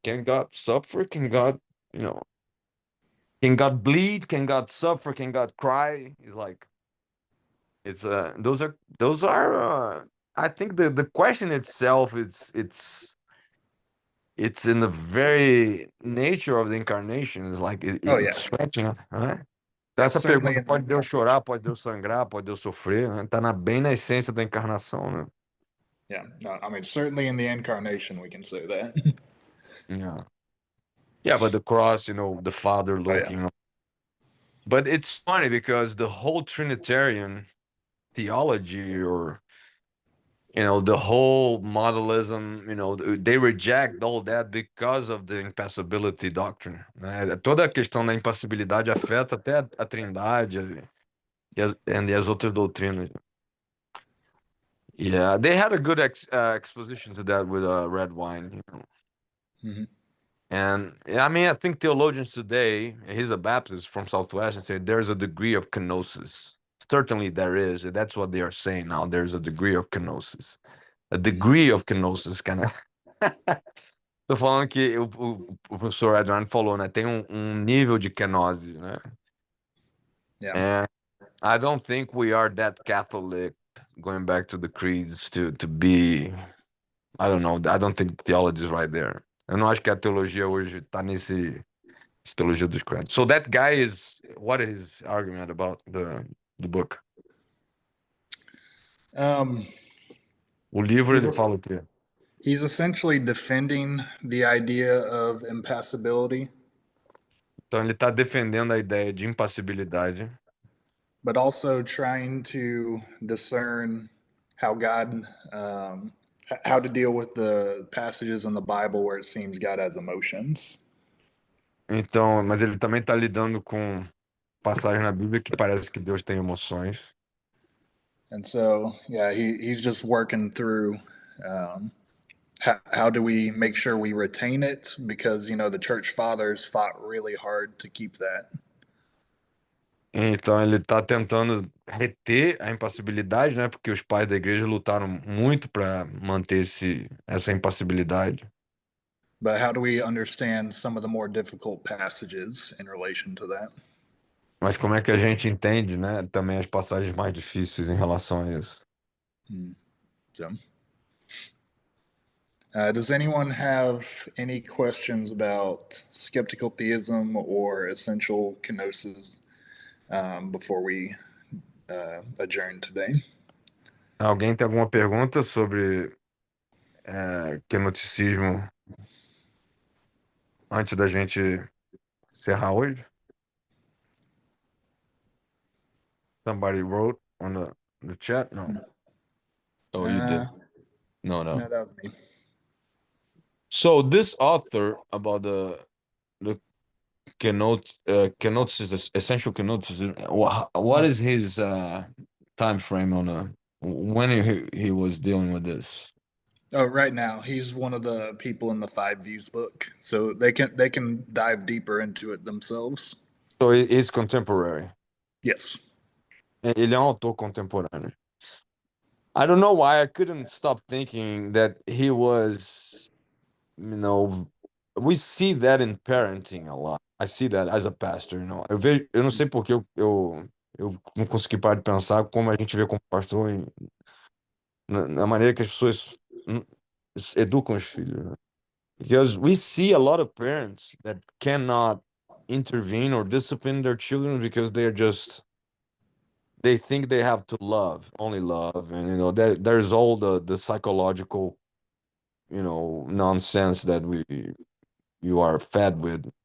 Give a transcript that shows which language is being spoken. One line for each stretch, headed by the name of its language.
English: Can God suffer? Can God, you know, can God bleed? Can God suffer? Can God cry? It's like, it's those are I think the question itself it's in the very nature of the incarnation. It's like Oh, it's yeah. stretching, né? Yeah,
Portuguese: Essa
English: certainly.
Portuguese: pergunta, pode Deus chorar, pode Deus sangrar, pode Deus sofrer, né? Tá bem na essência da encarnação, né?
English: Yeah, no, I mean, certainly in the incarnation, we can say that. Yeah. Yeah, but the cross, the Father Oh, yeah. looking. But it's funny because the whole Trinitarian theology, or the whole modalism, they reject all that because of the impassibility doctrine, né?
Portuguese: Toda a questão da impassibilidade afeta até a Trindade e as outras doutrinas.
English: Yeah, they had a good exposition to that with red wine. Mhm. And I mean, I think theologians today, he's a Baptist from Southwest, and say there's a degree of kenosis. Certainly there is. And that's what they are saying now. There's a degree of kenosis. A degree of kenosis, kind of.
Portuguese: Tô falando que o professor Adrian falou, né? Tem nível de kenose, né?
English: Yeah. And I don't think we are that Catholic, going back to the creeds, to be. I don't know. I don't think theology is right there.
Portuguese: Eu não acho que a teologia hoje tá essa teologia dos creeds.
English: So that guy what is his argument about the book?
Portuguese: O livro ele fala o quê?
English: He's essentially defending the idea of impassibility,
Portuguese: Então ele está defendendo a ideia de impassibilidade,
English: but also trying to discern how God, how to deal with the passages in the Bible where it seems God has emotions.
Portuguese: então, mas ele também está lidando com passagens na Bíblia que parece que Deus tem emoções.
English: And so, yeah, he's just working through how do we make sure we retain it, because the church fathers fought really hard to keep that.
Portuguese: Então ele está tentando reter a impassibilidade, né? Porque os pais da igreja lutaram muito para manter essa impassibilidade.
English: But how do we understand some of the more difficult passages in relation to that?
Portuguese: Mas como é que a gente entende, né? Também as passagens mais difíceis em relação a isso.
English: So, does anyone have any questions about skeptical theism or essential kenosis before we adjourn today?
Portuguese: Alguém tem alguma pergunta sobre kenoticismo antes da gente encerrar hoje?
English: Somebody wrote on the chat? No. Oh, you did. No. No, that was me. So this author about the kenosis, essential kenosis, what is his time frame on when he was dealing with this? Oh, right now he's one of the people in the Five Views book, so they can dive deeper into it themselves. So he's contemporary. Yes.
Portuguese: Ele é um autor contemporâneo.
English: I don't know why I couldn't stop thinking that he was, we see that in parenting a lot. I see that as a pastor,
Portuguese: Eu não sei porque eu não consegui parar de pensar como a gente vê como pastor na maneira que as pessoas educam os filhos, né?
English: Because we see a lot of parents that cannot intervene or discipline their children because they think they have to love, only love, and there's all the psychological, nonsense that you are fed with.